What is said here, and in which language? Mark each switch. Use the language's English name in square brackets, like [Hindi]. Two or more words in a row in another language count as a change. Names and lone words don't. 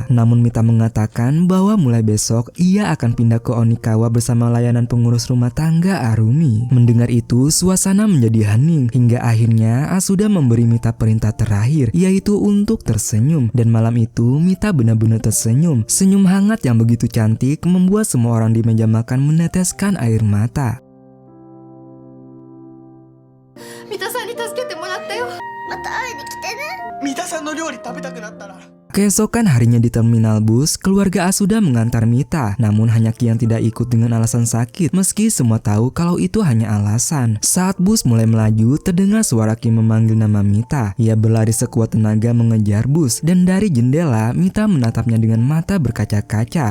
[Indonesian] Namun Mita mengatakan bahwa mulai besok ia akan pindah ke Onikawa bersama layanan pengurus rumah tangga Arumi. Mendengar itu, suasana menjadi hening hingga akhirnya Asuda memberi Mita perintah terakhir, yaitu untuk tersenyum. Dan malam itu Mita benar-benar tersenyum. Senyum hangat yang begitu cantik membuat semua orang di meja makan meneteskan air mata. [Japanese] 三田さんに助けてもらったよ。また会いに来てね。三田さんの料理食べたくなったら [Indonesian] Keesokan harinya di terminal bus, keluarga Asuda mengantar Mita. Namun hanya Ki yang tidak ikut dengan alasan sakit, meski semua tahu kalau itu hanya alasan. Saat bus mulai melaju, terdengar suara Ki memanggil nama Mita. Ia berlari sekuat tenaga mengejar bus, dan dari jendela, Mita menatapnya dengan mata berkaca-kaca.